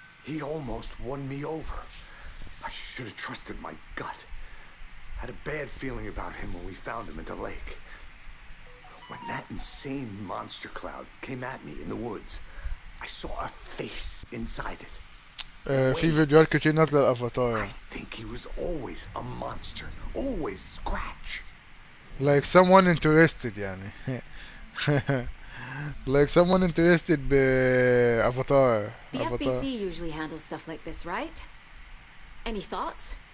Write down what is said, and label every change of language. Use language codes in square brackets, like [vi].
[en] He almost won me over. I should have trusted my gut. Had a bad feeling about him when we found him at the lake. When that insane monster cloud came at me in the woods, I saw a face inside it. [ar] في فيديوهات كتير نازلة الافاتار. [en] I think he was always a monster, always Scratch. Like someone interested يعني. Like someone interested بافاتار. The FBC usually handles stuff like this, right? Any thoughts?